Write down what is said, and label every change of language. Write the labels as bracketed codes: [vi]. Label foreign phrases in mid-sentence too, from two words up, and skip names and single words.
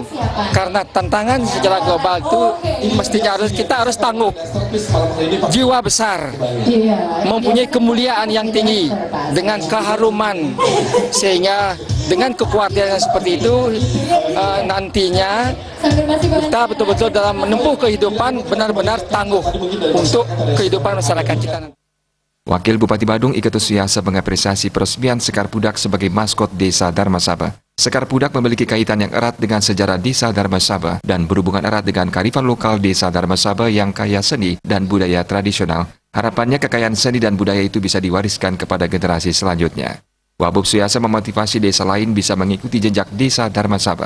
[id] Karena tantangan secara global itu mestinya kita harus tangguh, jiwa besar, mempunyai kemuliaan yang tinggi, dengan keharuman, sehingga dengan kekuatan seperti itu nantinya kita betul-betul dalam menempuh kehidupan benar-benar tangguh untuk kehidupan masyarakat kita. Wakil Bupati Badung I Ketut Suyase mengapresiasi peresmian Sekar Pudak sebagai maskot Desa Darmesaba. Sekar Pudak memiliki kaitan yang erat dengan sejarah Desa Darmesaba dan berhubungan erat dengan kearifan lokal Desa Darmesaba yang kaya seni dan budaya tradisional. Harapannya kekayaan seni dan budaya itu bisa diwariskan kepada generasi selanjutnya. Wabub Suyase memotivasi desa lain bisa mengikuti jejak Desa Darmesaba.